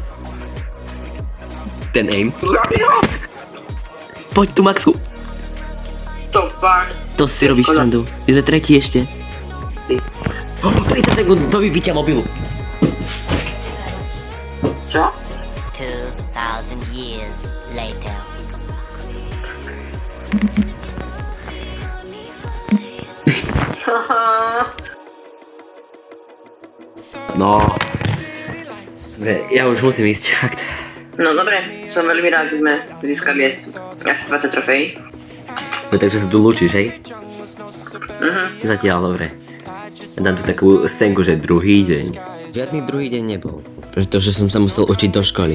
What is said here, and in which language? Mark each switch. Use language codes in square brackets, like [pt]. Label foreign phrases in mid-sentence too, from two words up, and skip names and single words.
[sk] Ten aim. Poď tu, Maxu. To fakt. To si robíš srandu. My sme tretí ešte. 30 sekúnd do vybitia mobilu. Čo? [en] 2,000 years later. [sk] No. Dobre, ja už musím ísť, fakt. No dobre, som veľmi rád, že sme získali asi 20 trofejí. No takže sa tu lúčiš, hej? Zatiaľ, dobre. Ja dám tu takú scénku, že druhý deň. Žiadny druhý deň nebol, pretože som sa musel učiť do školy.